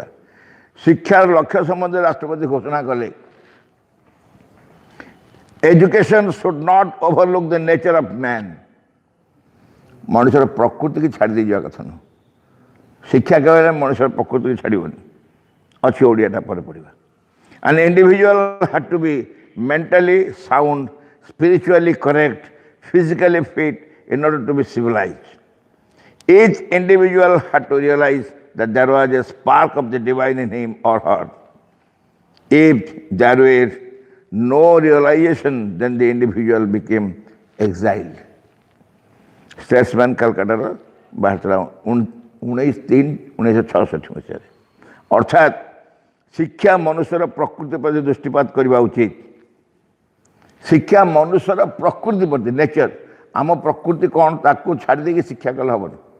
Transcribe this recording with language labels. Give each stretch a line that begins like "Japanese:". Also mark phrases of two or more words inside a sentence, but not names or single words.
Odia: ଶିକ୍ଷାର ଲକ୍ଷ୍ୟ ସମ୍ବନ୍ଧରେ ରାଷ୍ଟ୍ରପତି ଘୋଷଣା କଲେ,
English: education should not overlook the nature of man.
Odia: ମଣିଷର ପ୍ରକୃତିକି ଛାଡ଼ି ଦେଇଯିବା କଥା ନୁହଁ। ଶିକ୍ଷା କେବଳ ମଣିଷର ପ୍ରକୃତିକି ଛାଡ଼ିବନି, ଅଛି ଓଡ଼ିଆଟା ପରେ ପଢ଼ିବା।
English: An individual had to be mentally sound, spiritually correct, physically fit in order to be civilized. Each individual had to realize that there was a spark of the divine in him or her. If there were no realization, then the individual became exiled.
Odia: Statesman Calcutta ବାହାରିଥିଲା 19/3/1966 ମସିହାରେ। ଅର୍ଥାତ୍ ଶିକ୍ଷା ମନୁଷ୍ୟର ପ୍ରକୃତି ପ୍ରତି ଦୃଷ୍ଟିପାତ କରିବା ଉଚିତ। ଶିକ୍ଷା ମନୁଷ୍ୟର ପ୍ରକୃତି ପ୍ରତି, ନେଚର, ଆମ ପ୍ରକୃତି କ'ଣ ତାକୁ ଛାଡ଼ି ଦେଇକି ଶିକ୍ଷା କଲେ ହେବନି।